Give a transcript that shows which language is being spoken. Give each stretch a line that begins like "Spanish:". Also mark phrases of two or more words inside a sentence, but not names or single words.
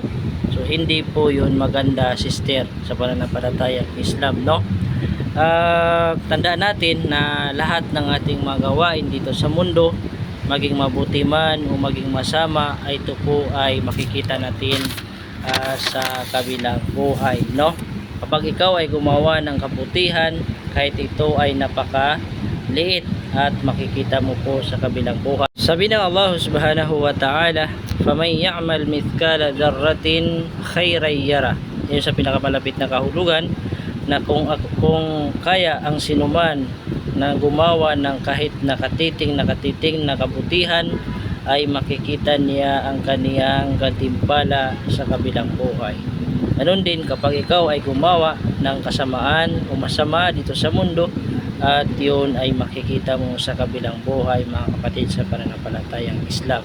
Filipino: So hindi po yun maganda, sister, sa pananampalatayang Islam, tandaan natin na lahat ng ating mga gawain dito sa mundo, maging mabuti man o maging masama, ay ito po ay makikita natin sa kabilang buhay, Kapag ikaw ay gumawa ng kabutihan, kahit ito ay napakaliit, at makikita mo po sa kabilang buhay. Sabi ng Allah
Arabic: سبحانه وتعالى فمن يعمل مثقال ذرة خيرا يره."
Filipino: Yun sa pinakamalapit na kahulugan, na kung kaya ang sinuman na gumawa ng kahit nakatiting na kabutihan, ay makikita niya ang kaniyang gantimpala sa kabilang buhay. Ganun din kapag ikaw ay gumawa ng kasamaan o masama dito sa mundo, at yun ay makikita mo sa kabilang buhay mga kapatid sa pananampalatayang Islam.